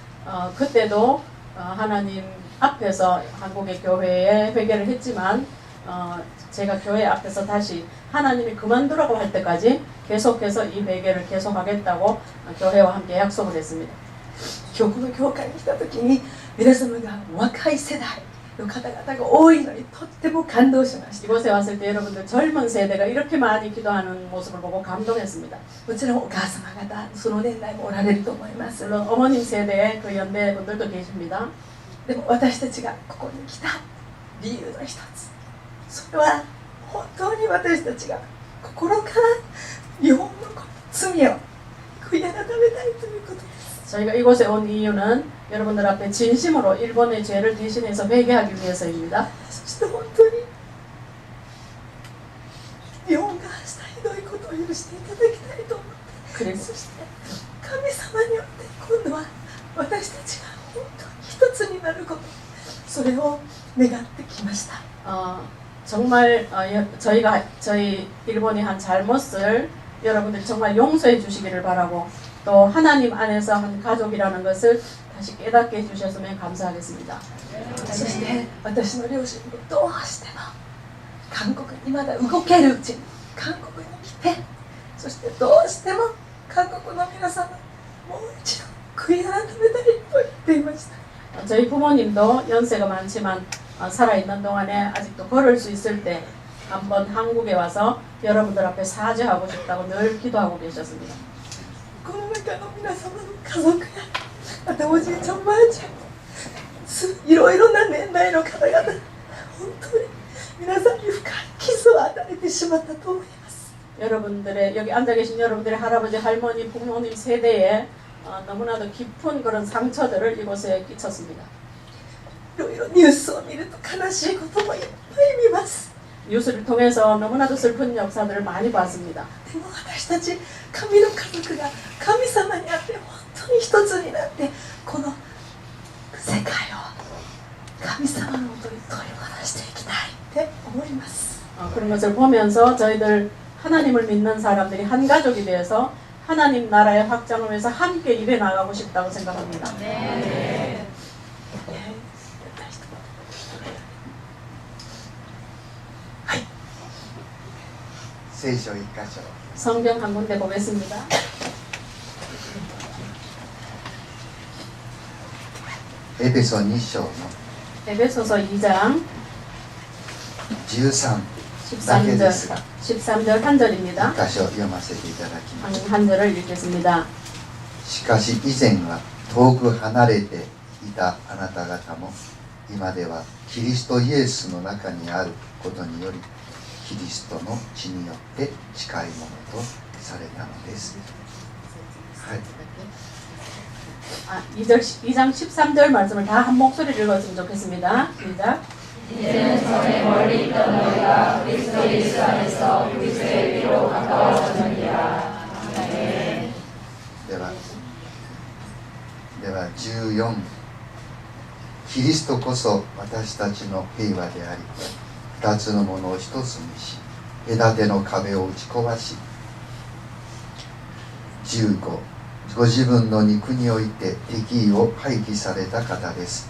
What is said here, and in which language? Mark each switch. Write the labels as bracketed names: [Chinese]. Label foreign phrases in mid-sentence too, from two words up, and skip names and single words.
[Korean] 그때도 하나님 앞에서 한국의 교회에 회개를 했지만 제가 교회 앞에서 다시 하나님이 그만두라고 할 때까지 계속해서 이 회개를 계속하겠다고 교회와 함께 약속을 했습니다. [Japanese] 今日この教会に来た時に皆様が若い世代の方々が多いのにとっても感動しました [Korean] 이곳에 왔을 때 여러분들 젊은 세대가 이렇게 많이 기도하는 모습을 보고 감동했습니다. [Japanese] もちろんお母様方その年代もおられると思います [Korean] 물론 어머님 세대의 그 연대 분들도 계십니다. [Japanese] でも私たちがここに来た理由の一つそれは本当に私たちが心から日本の罪を悔い改めたいということです [Korean] 저희가 이곳에 온 이유는 여러분들 앞에 진심으로 일본의 죄를 대신해서 회개하기 위해서입니다. [Japanese] そして本当に日本がしたひどいことを許していただきたいと思って [Korean] 그래서 [Japanese] そして神様によって今度は私たちが本当に一つになることそれを願ってきました [Korean] 정말 저희 일본이 한 잘못을 여러분들이 정말 용서해 주시기를 바라고 또 하나님 안에서 한 가족이라는 것을 다시 깨닫게 해주셨으면 감사하겠습니다. [Japanese] そして私の両親もどうしても韓国にまだ動けるうちに韓国に来てそしてどうしても韓国の皆様もう一度悔い改めたいと言っていました [Korean] 저희 부모님도 연세가 많지만 살아있는 동안에 아직도 걸을 수 있을 때 한번 한국에 와서 여러분들 앞에 사죄하고 싶다고 늘 기도하고 계셨습니다. [Japanese] この中の皆様の家族やまたおじいちゃんおばあちゃんいろいろな年代の方々本当に皆さんに深い傷を与えてしまったと思います [Korean] 여러분들의 여기 앉아 계신 여러분들의 할아버지 할머니 부모님 세대에 너무나도 깊은 그런 상처들을 이곳에 끼쳤습니다. [Japanese] いろいろニュースを見ると悲しいこともいっぱい見ます [Korean] 뉴스를 통해서 너무나도 슬픈 역사들을 많이 봤습니다. [Japanese] でも私たち神の家族が神様にあって本当に一つになってこの世界を神様のもとに取り戻していきたいって思います [Korean] 그런 것을 보면서 저희들 하나님을 믿는 사람들이 한 가족이 되어서 하나님 나라의 확장을 위해서 함께 일해 나가고 싶다고 생각합니다. [Japanese] 聖書一箇所 [Korean] 성경 한 군데 보겠습니다. [Japanese] エペソ2章の [Korean] 에베소서 2장 [Japanese] 13 だけですが [Korean] 13절 한 절입니다. [Japanese] 一箇所読ませていただきます [Korean] 한 절을 읽겠습니다. [Japanese] しかし以前は遠く離れていたあなた方も今ではキリストイエスの中にあることによりキリストの血によって近いものとされたのです。はい。 [Korean] 2장 13절 말씀을 다 한 목소리를 읽었으면 좋겠습니다. 시작. 이제는 전에 멀리 있던 너희가 그리스도 예수 안에서 그리스도의 피로 가까워졌느니라. 아멘. [Japanese] では14キリストこそ私たちの平和であり二つのものを一つにし隔ての壁を打ち壊し15ご自分の肉において敵意を廃棄された方です。